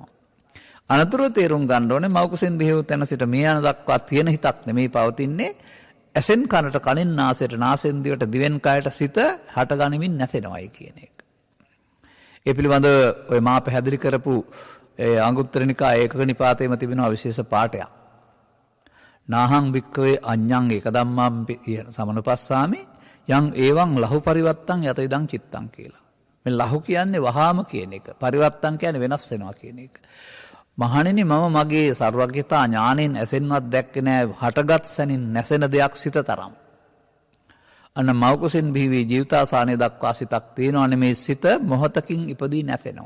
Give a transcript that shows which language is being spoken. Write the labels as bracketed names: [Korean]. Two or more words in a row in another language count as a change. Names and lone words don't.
[Sinhala] අනතුරුව තේරුම් ගන්න ඕනේ මව් කුසෙන් බිහිව තැන සිට මේ යන දක්වා තියෙන හිතක් නෙමෙයි පවතින්නේ. ඇසෙන් කනට කනෙන් නාසයට නාසෙන් දිවට දිවෙන් කයට සිත හටගනිමින් නැසෙනවයි කියන එක. ඒ පිළිබඳව ඔය මා පැහැදිලි කරපු අංගුත්තර නිකායේ ඒකක නිපාතේම තිබෙන විශේෂ පාඩයක්. [Pali] නාහං වික්කවේ අඤ්ඤං ඒක ධම්මං සමනුපස්සාමි යං ඒවං ලහු පරිවත්තං යත ඉදං චිත්තං කියලා. [Sinhala] මේ ලහු කියන්නේ වහාම කියන එක. පරිවත්තං කියන්නේ වෙනස් වෙනවා කියන එක. මහණෙනි මම මගේ සර්වඥතා ඥාණයෙන් ඇසෙන්වත් දැක්කේ නෑ හටගත් සැනින් නැසෙන දෙයක් සිත තරම්. අන්න මව් කුසෙන් බිහි ජීවිතාසානය දක්වා සිතක් තියෙනවනේ මේ සිත මොහතකින් ඉපදී නැසෙනවා.